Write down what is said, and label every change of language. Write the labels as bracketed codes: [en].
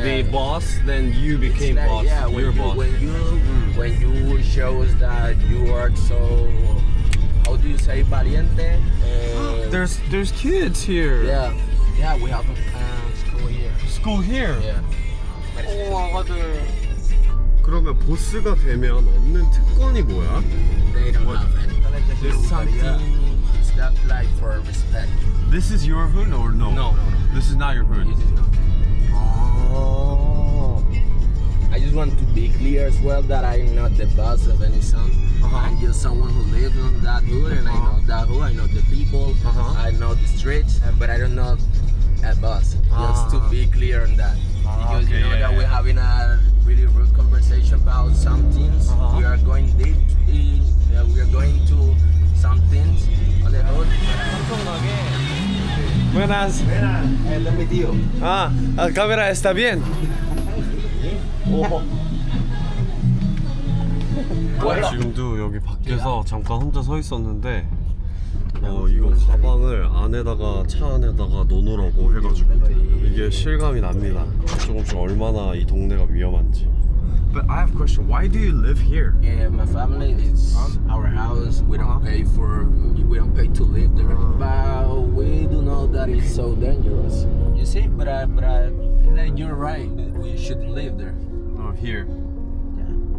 [en] the boss, then you became It's like, boss. yeah, You're boss. when you shows that you are so, how do you say, valiente? There's kids here. yeah, we have a school here. School here. Yeah. [ko] 그러면 보스가 되면 얻는 특권이 뭐야? [en] They don't have any. There's something that like for respect. This is your hood or no? No. This is not your hood. This is not. 아. I just want to be clear as well that I'm not the boss of any son. I'm just someone who lives on that hood, and I know that hood. I know the people. I know the streets, but I don't know a boss. Just to be clear on that, because okay, you know yeah, that yeah. we're having a really rude conversation about some things. We are going deep in. We are going to some things on the hood. [es] Buenas. Cámara está bien. [ko] 지금도 여기 밖에서 잠깐 혼자 서 있었는데 이거 가방을 안에다가 차 안에다가 넣어놓으라고 해가지고 이게 실감이 납니다. 조금씩 얼마나 이 동네가 위험한지. [en] But I have a question. Why do you live here? Yeah, my family is our house. We don't pay to live there. But we do know that it's so dangerous. You see, but I feel like you're right. We shouldn't live there. Oh, here. Yeah.